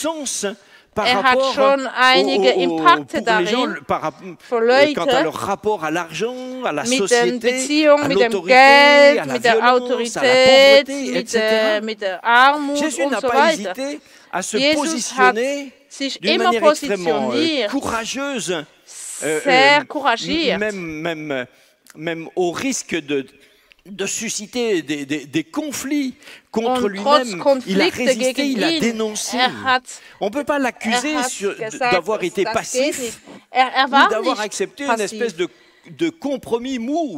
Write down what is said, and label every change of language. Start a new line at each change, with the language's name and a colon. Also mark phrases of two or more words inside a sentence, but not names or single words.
German: Er hat schon einige Impakte darin für Leute mit den Beziehungen, mit dem Geld, mit der Autorität, mit der Armut und so weiter. Jesus hat sich immer positioniert, sehr couragiert.
French: Même au risque de susciter des conflits contre lui-même. Il a résisté, il a dénoncé. On ne peut pas l'accuser d'avoir été passif ou d'avoir accepté une espèce de compromis mou.